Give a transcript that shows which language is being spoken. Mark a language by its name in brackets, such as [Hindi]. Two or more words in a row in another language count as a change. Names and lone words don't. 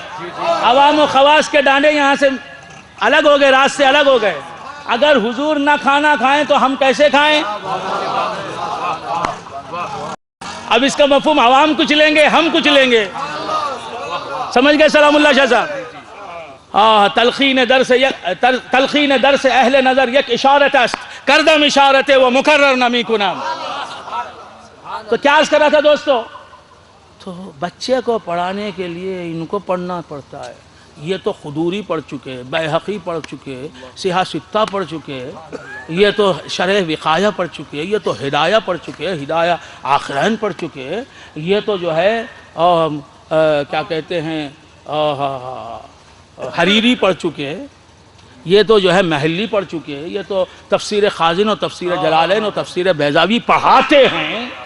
[Urdu] عوام و خواص کے ڈانڈے یہاں سے الگ ہو گئے, راز سے الگ ہو گئے. اگر حضور نہ کھانا کھائیں تو ہم کیسے کھائیں؟ اب اس کا مفہوم عوام کچھ لیں گے, ہم کچھ لیں گے. سمجھ گئے سلام اللہ شاہ صاحب؟ [Persian] تلخین درس اہل نظر یک اشارت است, کردم اشارت و مکرر نمی کنم. [Urdu] تو کیا عرض کر رہا تھا دوستو؟ تو بچے کو پڑھانے کے لیے ان کو پڑھنا پڑتا ہے. یہ تو خدوری پڑھ چکے, بیہقی پڑھ چکے, سیاہ ستہ پڑھ چکے, یہ تو شرح وقایہ پڑھ چکے, یہ تو ہدایہ پڑھ چکے, ہدایہ آخرین پڑھ چکے, یہ تو جو ہے کیا کہتے ہیں حریری پڑھ چکے, یہ تو جو ہے محلی پڑھ چکے, یہ تو تفسیر خازن و تفسیر جلالین و تفسیر بیضاوی پڑھاتے ہیں.